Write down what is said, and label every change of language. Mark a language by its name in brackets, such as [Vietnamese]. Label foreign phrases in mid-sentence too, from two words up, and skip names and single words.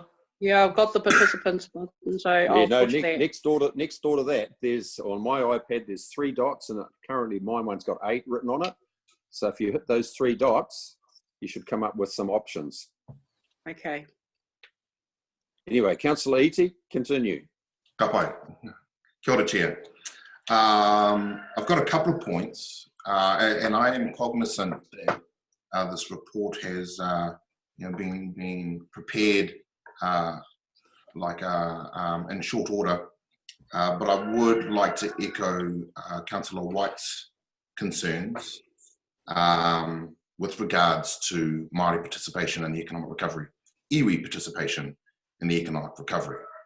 [English] Yeah, I've got the participants button, so I'll push that. Next door to that, there's on my iPad, there's 3 dots, and currently my one's got 8 written on it. So if you hit those 3 dots, you should come up with some options. Okay. Anyway, Councillor Eighties, continue. [Māori] Ka pai. Kia ora, [English] Chair. I've got a couple of points, and I am cognizant that this report has been prepared in short order, but I would like to echo Councillor White's concerns with regards to Maori participation in the economic recovery, iwi participation in the economic recovery.